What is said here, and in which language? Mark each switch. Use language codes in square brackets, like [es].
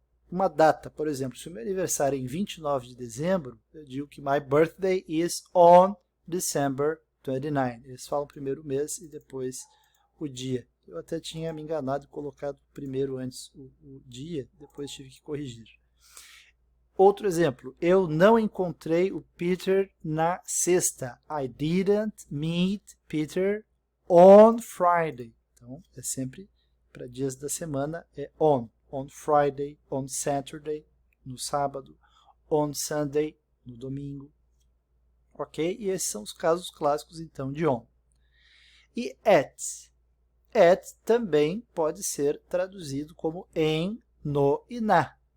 [pt] Uma data, por exemplo, se o meu aniversário é em 29 de dezembro, eu digo que [en] my birthday is on December 29. [pt] Eles falam primeiro o mês e depois o dia. Eu até tinha me enganado e colocado primeiro antes o dia, depois tive que corrigir. Outro exemplo, eu não encontrei o Peter na sexta. [en] I didn't meet Peter on Friday. [pt] Então, é sempre para dias da semana, é on. [en] On Friday, on Saturday, [pt] no sábado, [en] on Sunday, [pt] no domingo. [en] Ok? [pt] E esses são os casos clássicos, então, de on. E at. At também pode ser traduzido como em, no e na.